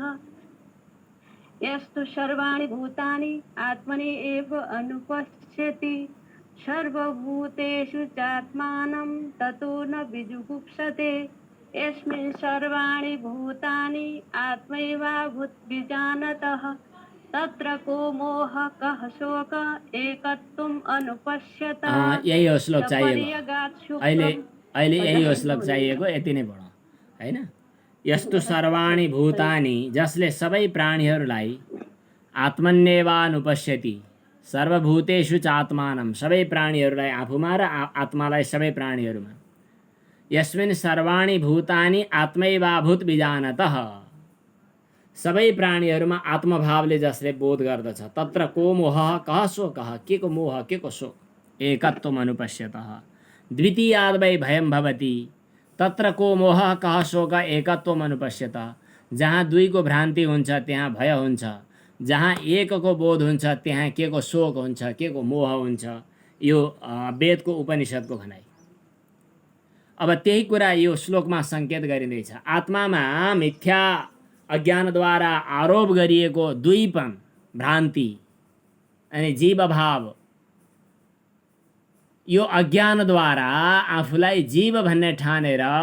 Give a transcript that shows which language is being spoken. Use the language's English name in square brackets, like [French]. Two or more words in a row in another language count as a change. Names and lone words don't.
[Sanskrit] यस्तु सर्वाणि भूतानि आत्मनि एव अनुपश्यति सर्वभूतेषु चात्मानं ततो न विजुगुप्सते। यस्मिन् सर्वाणि भूतानि आत्मैवाभूद्विजानतः तत्र को मोह कः शोक एकत्वम् अनुपश्यतः। [Nepali] यही हो श्लोक चाहिएको अहिले यही हो श्लोक चाहिएको। यति नै पढौँ हैन। [Sanskrit] यस्तु सर्वाणि भूतानि, [Nepali] जसले सबै प्राणीहरूलाई [Sanskrit] आत्मन्येवानुपश्यति, सर्वभूतेषु च आत्मानं, [Nepali] सबै प्राणीहरूलाई आफूमा र आत्मालाई सबै प्राणीहरूमा। [Sanskrit] यस्मिन् सर्वाणि भूतानि आत्मैवाभूत विजानतः, [Nepali] सबै प्राणीहरूमा आत्मभावले जसले बोध गर्दछ, [Sanskrit] तत्र को मोह कः शोकः, [Nepali] के को मोह के को शोक, [Sanskrit] एकत्वम् अनुपश्यतः। द्वितीयाद् वै भयं भवति तत्र को मोह कः शोक एकत्वम् अनुपश्यतः। [Nepali] जहाँ दुईको भ्रान्ति हुन्छ त्यहाँ भय हुन्छ, जहाँ एकको बोध हुन्छ त्यहाँ के को शोक हुन्छ, के को मोह हुन्छ। यो वेदको उपनिषदको भनाइ। अब त्यही कुरा यो श्लोकमा सङ्केत गरिँदैछ। आत्मामा मिथ्या अज्ञानद्वारा आरोप गरिएको दुईपन भ्रान्ति अनि जीवभाव, यो अज्ञानद्वारा आफूलाई जीव भन्ने ठानेर